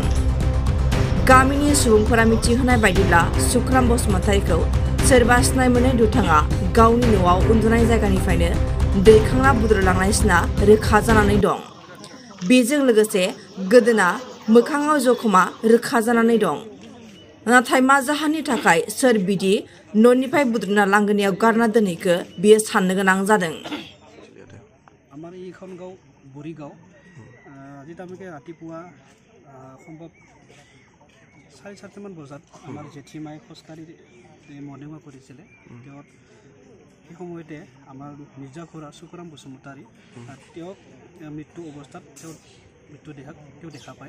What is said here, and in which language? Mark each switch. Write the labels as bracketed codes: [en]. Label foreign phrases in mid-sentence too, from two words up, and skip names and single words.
[brx] गामिनि सुबुंफोरा मिथिहोनाय बायदिब्ला सुख्राम बसुमतारीखौ सोरबा सिनाय मोनै दुथाङा गावनि न'आव उन्दुनाय जायगानिफ्रायनो दैखांना बुद्रुलांनाय सिना रोखा जानानै दं। बेजों लोगोसे गोदोना मोखाङाव जखमा रोखा जानानै दं। नाथाय मा जाहोननि थाखाय सोर बिदि न'निफ्राय बुद्रुना लांगोनायाव गारना दोनहैखो बेयो साननो गोनां जादों। [as] আমাৰ এইখন গাঁও বৰিগাঁও যেতিয়া আমি ৰাতিপুৱা সম্ভৱ 4:30মান বজাত আমাৰ জেঠীমাই খোজকাঢ়ি [en] morning walk [as] কৰিছিলে। তেওঁ সেই সময়তে আমাৰ নিজা খুৰা সুখৰাম বসুমতাৰী তেওঁক মৃত্যু অৱস্থাত তেওঁ দেখা পায়।